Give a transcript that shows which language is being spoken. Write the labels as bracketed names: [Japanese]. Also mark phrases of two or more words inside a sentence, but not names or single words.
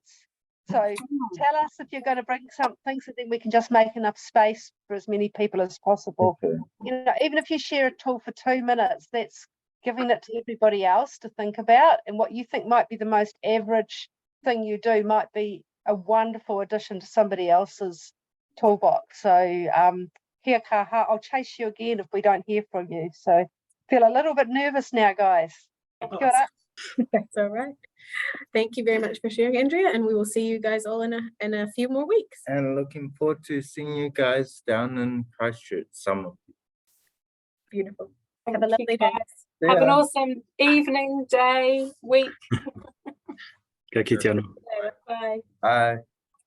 [English] So tell us if you're going to bring something, so then we can just make enough space for as many people as possible. You know, even if you share a tool for 2 minutes, that's giving it to everybody else to think about. And what you think might be the most average thing you do might be a wonderful addition to somebody else's toolbox. [Māori] So kia kaha, [English] I'll chase you again if we don't hear from you. So feel a little bit nervous now, guys. [Māori] Kia ora. [English] That's all right. Thank you very much for sharing, Andrea, and we will see you guys all in a few more weeks. And looking forward to seeing you guys down in Christchurch, some of you. Beautiful. Have a lovely day. Have an awesome evening, day, week. [Māori] Ka kite anō. [English] Bye. Bye.